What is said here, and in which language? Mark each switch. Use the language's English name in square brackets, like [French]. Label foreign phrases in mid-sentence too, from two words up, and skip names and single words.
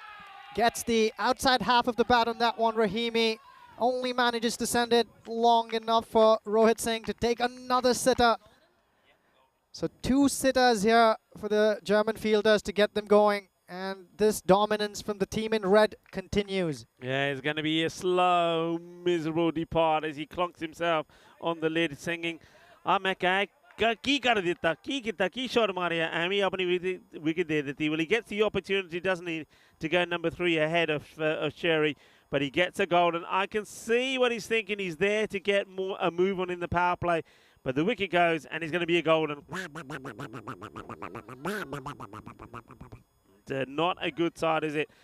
[English] Gets the outside half of the bat on that one. Rahimi only manages to send it long enough for Rohit Singh to take another sitter. So 2 sitters here for the German fielders to get them going. And this dominance from the team in red continues. Yeah, it's going to be a slow, miserable depart as he clunks himself on the lid, singing, [Punjabi] ਕੀ ਕਰ ਦਿੱਤਾ, ਕੀ ਕੀਤਾ, ਕੀ shot ਮਾਰਿਆ, [Bangla] আমি আপনি wicket দে দেতি. [English] Well, he gets the opportunity, doesn't he, to go number 3 ahead of Sherry, but he gets a golden. I can see what he's thinking. He's there to get a move on in the power play, but the wicket goes, and he's going to be a golden. Not a good side, is it?